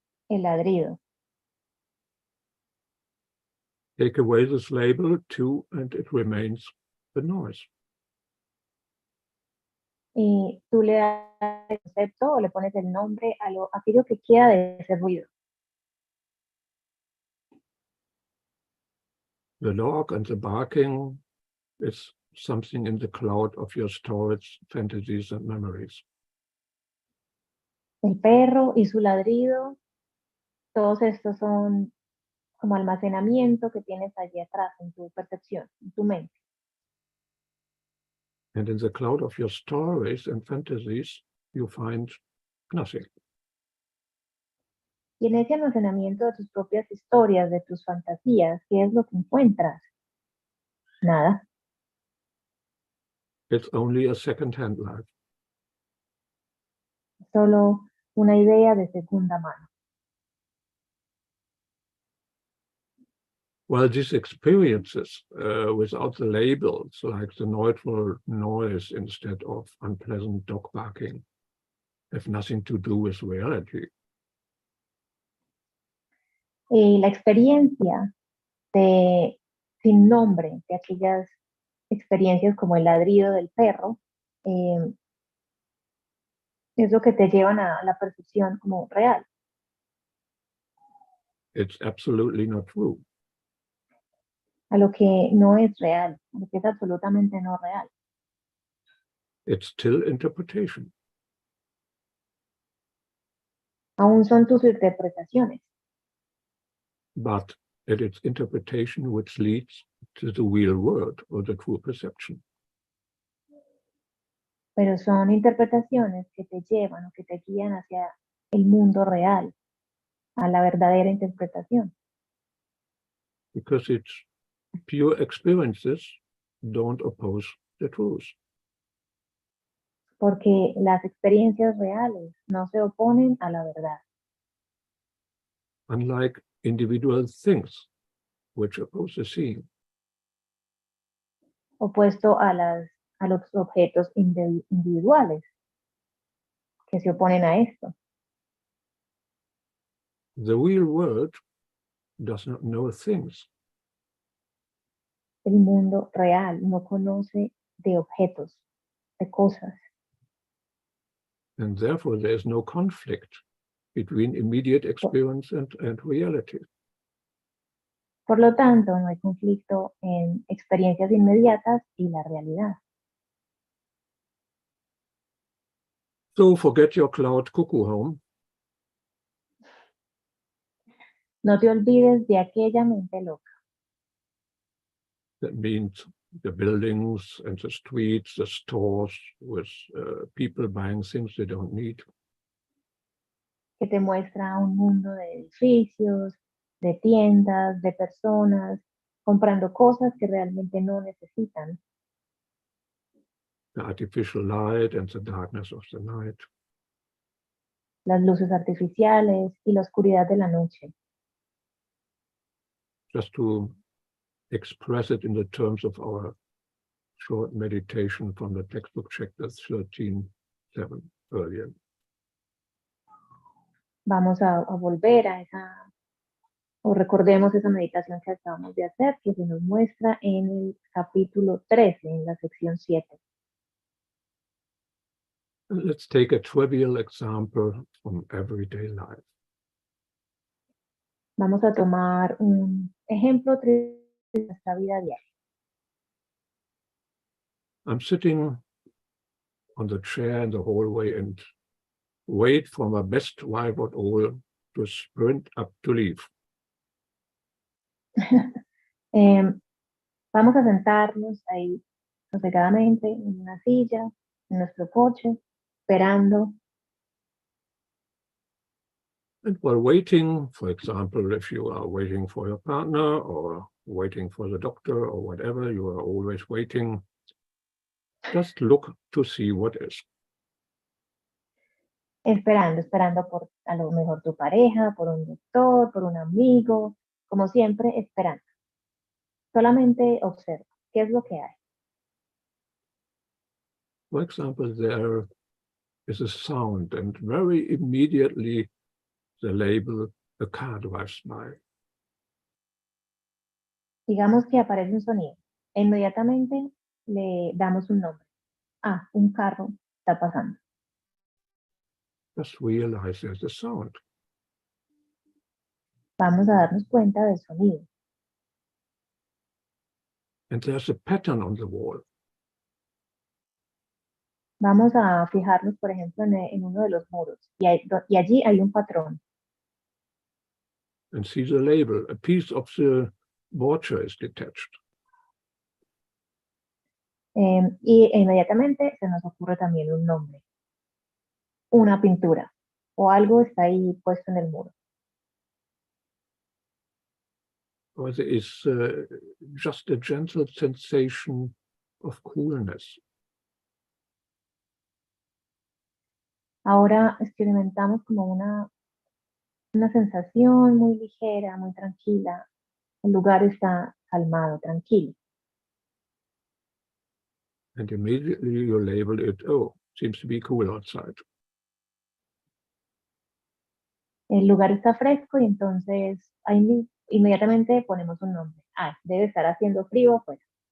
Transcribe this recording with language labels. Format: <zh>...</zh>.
<es>El ladrido.</es> <en>Take away this label too, and it remains the noise.</en> <es>Y tú le das el concepto o le pones el nombre a aquello que queda de ese ruido.</es> <en>The dog and the barking is something in the cloud of your storage, fantasies, and memories.</en> <es>El perro y su ladrido, todos estos son como almacenamiento que tienes allí atrás en tu percepción, en tu mente.</es> <en>And in the cloud of your stories and fantasies, you find nothing.</en> <es>Y en ese almacenamiento de tus propias historias, de tus fantasías, ¿qué es lo que encuentras? Nada.</es> <en>It's only a second-hand life.</en> <es>Solo una idea de segunda mano.</es> <en>Well, these experiences without the labels, like the neutral noise instead of unpleasant dog barking, have nothing to do with reality.</en> <es>Y la experiencia sin nombre, de aquellas experiencias como el ladrido del perro, es lo que te llevan a la percepción como real.</es> <en>It's absolutely not true.</en> <es>A lo que no es real, a lo que es absolutamente no real.</es> <en>It's still interpretation.</en> <es>Aún son tus interpretaciones.</es> <en>But it is interpretation which leads to the real world or the true perception.</en> <es>Pero son interpretaciones que te llevan o que te guían hacia el mundo real, a la verdadera interpretación.</es> <en>Because it's pure experiences don't oppose the truth.</en> <es>Porque las experiencias reales no se oponen a la verdad.</es> <en>Unlike individual things which oppose the seeing.</en> <es>Opuesto a los objetos individuales que se oponen a esto.</es> <en>The real world does not know things.</en> <es>El mundo real no conoce de objetos, de cosas.</es> <en>And therefore there is no conflict between immediate experience and reality.</en> <es>Por lo tanto, no hay conflicto en experiencias inmediatas y la realidad.</es> <en>So forget your cloud cuckoo home.</en> <es>No te olvides de aquella mente loca.</es> <en>That means the buildings and the streets, the stores with people buying things they don't need.</en> <es>que te muestra un mundo de edificios, de tiendas, de personas, comprando cosas que realmente no necesitan.</es> <en>The artificial light and the darkness of the night.</en> <es>Las luces artificiales y la oscuridad de la noche.</es> <en>Just to express it in the terms of our short meditation from the textbook chapter 13:7 earlier.</en> <es>Vamos a volver a esa, o recordemos esa meditación que acabamos de hacer, que se nos muestra en el capítulo 13, en la sección 7.</es> <en>Let's take a trivial example from everyday life.</en> <es>Vamos a tomar un ejemplo de nuestra vida diaria.</es> <en>I'm sitting on the chair in the hallway and wait for my best wife at all to sprint up to leave.</en> <es>Vamos a sentarnos ahí sosegadamente en una silla, en nuestro coche, esperando.</es> <en>And while waiting, for example, if you are waiting for your partner or waiting for the doctor or whatever, you are always waiting. Just look to see what is.</en> <es>Esperando por a lo mejor tu pareja, por un doctor, por un amigo, como siempre, esperando. Solamente observa qué es lo que hay.</es> <en>For example, there is a sound and very immediately the label, a car drives by.</en> <es>Digamos que aparece un sonido e inmediatamente le damos un nombre. Ah, un carro está pasando.</es> <en>Just realize there's a sound.</en> <es>Vamos a darnos cuenta del sonido.</es> <en>And there's a pattern on the wall.</en> <es>Vamos a fijarnos, por ejemplo, en uno de los muros y allí hay un patrón.</es> <en>And see the label. A piece of the border is detached.</en> <es>Y inmediatamente se nos ocurre también un nombre. Una pintura o algo está ahí puesto en el muro.</es> <en>Or there is just a gentle sensation of coolness.</en> <es>Ahora experimentamos como una sensación muy ligera, muy tranquila. El lugar está calmado, tranquilo.</es> <en>And immediately you label it, oh, seems to be cool outside.</en> <es>El lugar está fresco y entonces ahí inmediatamente ponemos un nombre. Ah, debe estar haciendo frío afuera.</es>